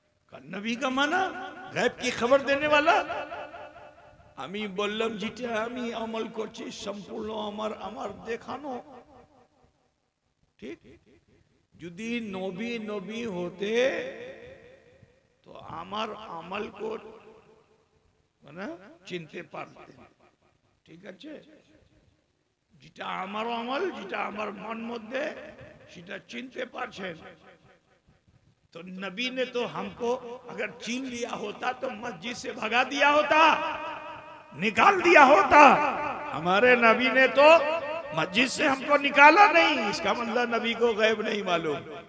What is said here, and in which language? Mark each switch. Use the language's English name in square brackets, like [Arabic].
[Hindi] कहा नबी का मना गैब की खबर देने वाला। [Bangla] আমি বললাম যেটা আমি আমল করছি সম্পূর্ণ আমার আমার দেখানো। ঠিক, যদি নবী নবী হতে তো আমার আমল को মানে চিনতে পারতেন। ঠিক আছে, যেটা আমার আমল, যেটা আমার মন মধ্যে, সেটা চিনতে পারছেন। [Hindi] तो नबी ने तो हमको अगर छीन लिया होता तो मस्जिद से भगा दिया होता, निकाल दिया होता। हमारे नबी ने तो मस्जिद से हमको निकाला नहीं, इसका मतलब नबी को गैब नहीं मालूम।